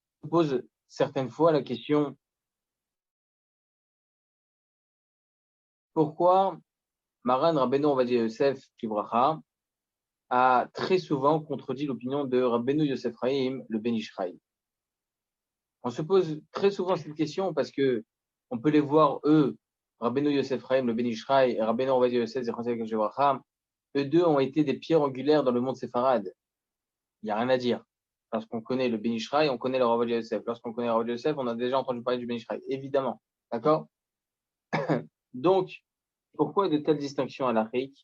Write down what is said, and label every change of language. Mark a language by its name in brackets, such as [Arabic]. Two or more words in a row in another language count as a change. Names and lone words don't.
[French] On pose certaines fois la question, pourquoi Maran Rabbeinu Ovadia Yosef Kibracha a très souvent contredit l'opinion de Rabbeinu Yosef Chaim, le Ben Ish Chai. On se pose très souvent cette question parce que on peut les voir, eux, Rabbeinu Yosef Chaim, le Ben Ish Chai, et Rabbeinu Ovadia Yosef, eux deux ont été des pierres angulaires dans le monde séfarade. Il n'y a rien à dire. Lorsqu'on connaît le Ben Ish Chai, on connaît le Ovadia Yosef. Lorsqu'on connaît Ovadia Yosef, on a déjà entendu parler du Ben Ish Chai, évidemment. D'accord? Donc, pourquoi de telles distinctions à l'Afrique?